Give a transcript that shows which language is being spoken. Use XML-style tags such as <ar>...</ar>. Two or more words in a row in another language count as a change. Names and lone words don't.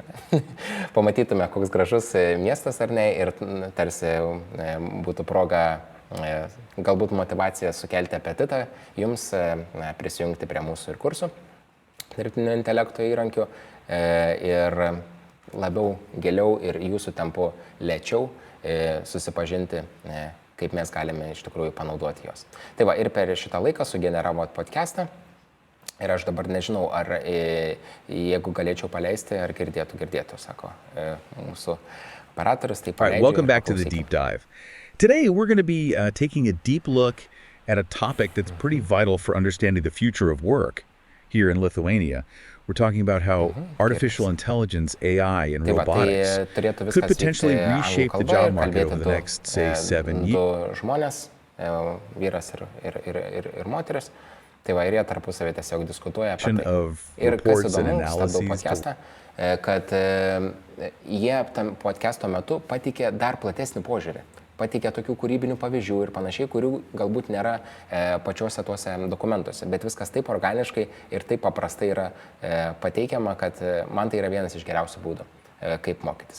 <lt>Pamatytume, koks gražus miestas ar ne, ir tarsi būtų proga, galbūt motyvacija sukelti apetitą jums prisijungti prie mūsų ir kursų dirbtinio intelekto įrankių ir labiau, giliau ir jūsų tempu lėčiau susipažinti, kaip mes galime iš tikrųjų panaudoti juos. Tai va, ir per šitą laiką sugeneravot podcastą ir aš dabar nežinau, ar jeigu galėčiau paleisti, ar girdėtų, sako mūsų operatorius. Tai</lt> <en>All right, welcome back to the deep dive. Today we're going to be taking a deep look at a topic that's pretty vital for understanding the future of work here in Lithuania. We're talking about how artificial intelligence, AI, and robotics could potentially reshape the job market over the next, say, 7 years.</en> <lt>Žmonės, vyras ir moteris, tai va, ir jie tarpusavį tiesiog diskutuoja apie tai. Ir kas įdomu, stabdau podcastą, kad jie tam podcasto metu pateikė dar platesnį požiūrį. Pateikė tokių kūrybinių pavyzdžių ir panašiai, kurių galbūt nėra pačiuose tuose dokumentuose, bet viskas taip organiškai ir taip paprastai yra pateikiama, kad man tai yra vienas iš geriausių būdų, kaip mokytis.</lt>